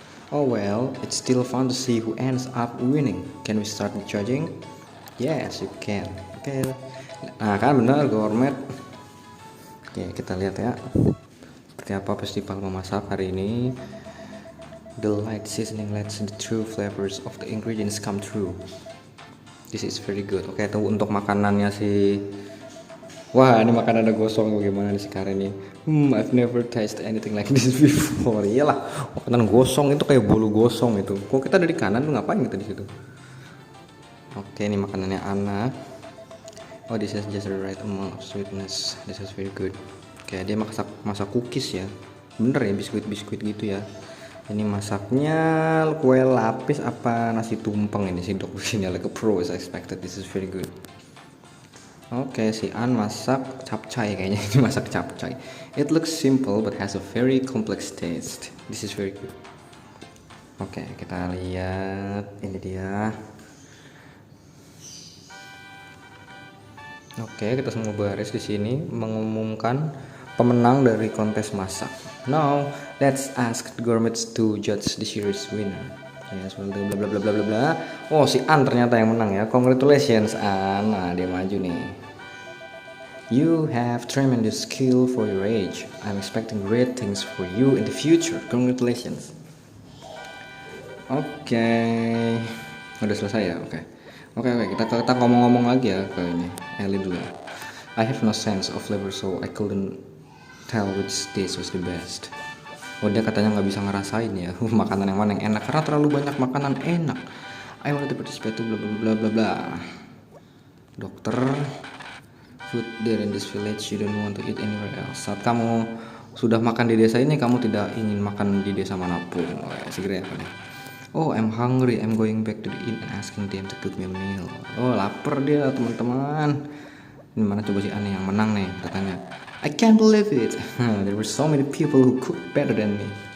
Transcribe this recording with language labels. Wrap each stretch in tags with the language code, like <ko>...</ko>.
<en>Oh well, it's still fun to see who ends up winning. Can we start the judging? Yes, you can.</en> <id>Oke. Nah, kan bener gourmet. Oke, kita lihat ya. Seperti apa festival memasak hari ini.</id> <en>The light seasoning lets the true flavors of the ingredients come through. This is very good.</en> <id>Oke, itu untuk makanannya si. Wah, ini makanan ada gosong bagaimana nih sekarang ini?</id> <en>I've never tasted anything like this before.</en> <id>Iyalah, makanan gosong itu kayak bolu gosong itu. Kok kita dari kanan tuh ngapain kita di situ? Oke, ini makanannya Ana.</id> <en>Oh, this is just the right amount of sweetness. This is very good.</en> <id>Oke, dia masak cookies ya. Bener ya, biskuit gitu ya. Ini masaknya kue lapis apa nasi tumpeng ini sih dok sini</id> <en>like a pro as I expected. This is very good.</en> <id>Oke, si An masak capcay kayaknya. Ini masak capcay.</id> <en>It looks simple but has a very complex taste. This is very good.</en> <id>Oke, kita lihat ini dia. Oke, kita semua baris di sini mengumumkan pemenang dari kontes masak.</id> <en>Now, let's ask the gourmets to judge the series winner. Yes, well, bla bla bla bla bla bla.</en> <id>Oh, si An ternyata yang menang ya.</id> <en>Congratulations An.</en> <id>Nah, dia maju nih.</id> <en>You have tremendous skill for your age. I'm expecting great things for you in the future. Congratulations.</en> <id>Oke. Udah selesai ya? Oke. Oke, kita ngomong-ngomong lagi ya ke ini. Eli dulu.</id> <en>I have no sense of flavor so I couldn't tell which dish was the best.</en> <id>Oh, dia katanya nggak bisa ngerasain ya makanan yang mana yang enak karena terlalu banyak makanan enak.</id> <en>I want to participate bla bla bla bla bla. Dokter, food there in this village you don't want to eat anywhere else.</en> <id>Saat kamu sudah makan di desa ini, kamu tidak ingin makan di desa manapun. Oh, ya, segera apa nih?</id> <en>Oh, I'm hungry. I'm going back to the inn and asking them to cook me a meal.</en> <id>Oh, lapar dia teman-teman. Ini mana coba si Ani yang menang nih? Katanya.</id> <en>I can't believe it. There were so many people who cook better than me.</en>